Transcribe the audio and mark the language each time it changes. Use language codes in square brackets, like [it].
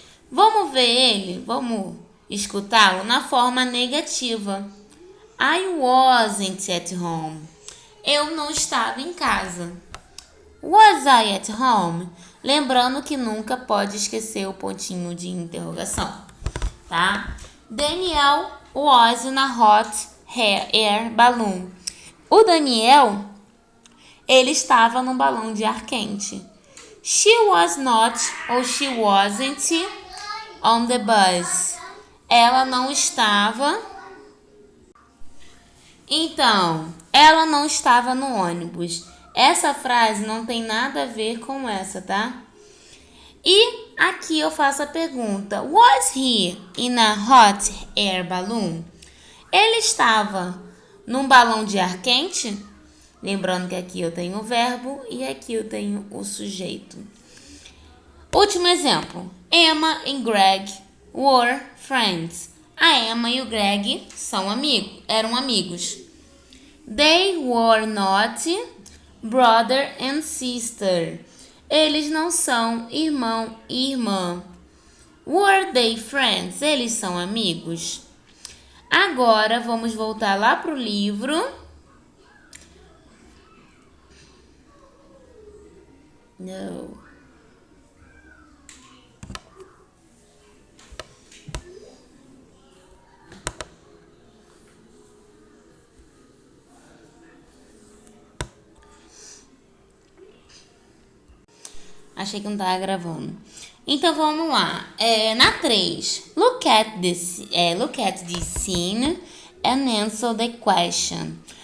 [pt] Vamos ver ele? Vamos escutá-lo na forma negativa. [en] I wasn't at home. [pt] Eu não estava em casa. [en] Was I at home? [pt] Lembrando que nunca pode esquecer o pontinho de interrogação, tá? [en] Daniel was in a hot air balloon. [pt] O Daniel, ele estava num balão de ar quente. [en] She was not ou she wasn't on the bus. [pt] Ela não estava. Então, ela não estava no ônibus. Essa frase não tem nada a ver com essa, tá? E aqui eu faço a pergunta. [en] Was he in a hot air balloon? [pt] Ele estava num balão de ar quente? Lembrando que aqui eu tenho o verbo e aqui eu tenho o sujeito. Último exemplo. [en] Emma e Greg were friends. [pt] A Emma e o Greg eram amigos. [en] They were not brother and sister. [pt] Eles não são irmão e irmã. [en] Were they friends? [pt] Eles são amigos. Agora vamos voltar lá para o livro. [en] No. [pt] Achei que não estava gravando. Então, vamos lá. Na 3. [en] Look at this scene and answer the question.